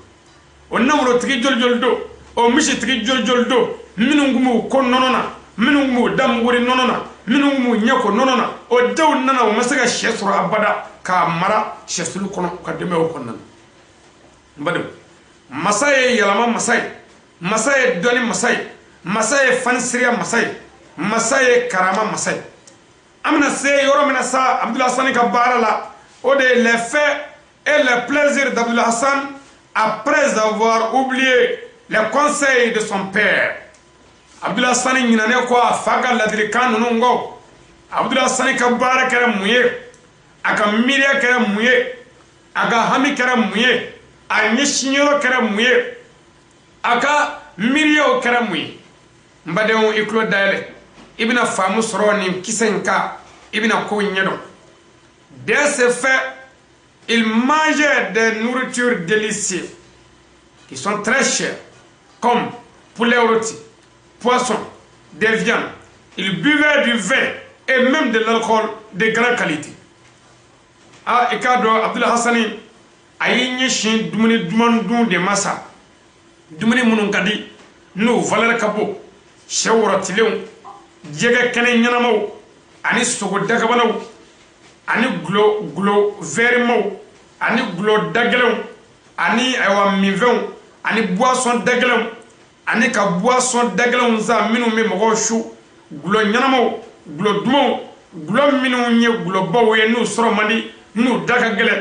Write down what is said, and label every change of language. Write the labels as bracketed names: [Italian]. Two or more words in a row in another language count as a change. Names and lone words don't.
[Bambara] O nafolotigi joli don, o misitigi joli don, minnu kun b'u ko nɔnɔ na, minnu kun b'u da muguri nɔnɔ na, minnu kun b'u ɲɛ ko nɔnɔ na, o denw nana u ma se ka sɛ sɔrɔ abada k'a mara sɛsulu kɔnɔ u ka denbayaw kɔnɔna na. N badenw, masa ye yɛlɛma masa ye, masa ye dɔnni masa ye, masa ye fanisiriya masa ye, masa ye karama masa ye. An bɛna se yɔrɔ min na sa Abdul Hassan ka baara la, o de ye [French] les faits et les plaisirs d'Abdul Hassan après avoir oublié les conseils de son père. [Bambara] Abdul Hassan ɲinɛnen kɔ a fa ka ladilikan ninnu kɔ. Abdul Hassan ka baara kɛra mun ye, a ka miiriya kɛra mun ye, a ka hami kɛra mun ye, a ɲɛsinyɔrɔ kɛra mun ye, a ka miiriyaw kɛra mun ye. N badenw, i tulo dayɛlɛ, i bɛna faamu sɔrɔ nin kisɛ in kan, i bɛna kow ɲɛdɔn. [French] Dès ce fait, il mangeait des nourritures délicieuses qui sont très chères, comme poulet rôti, poisson, des viandes. Il buvait du vin et même de l'alcool de grande qualité. [Bambara] Ah, et quand Abdul Hassan a y'i ɲɛsin dumuni duman dun de ma sa, dumuni minnu ka di n'o valeur ka bon, sɛ wɔrɔtilenw, jɛgɛ kɛnɛ ɲɛnamaw, ani sogo dagabanaw, ani gulo vɛrimaw, ani gulo dagɛlɛnw, ani ayiwa minfɛnw, ani boisson dagɛlɛnw, ani ka boisson dagɛlɛnw san minnu bɛ mɔgɔw su, gulo ɲɛnamaw, gulo dumanw, gulo minnu ye gulobaw ye n'u sɔrɔ man di, n'u da ka gɛlɛn.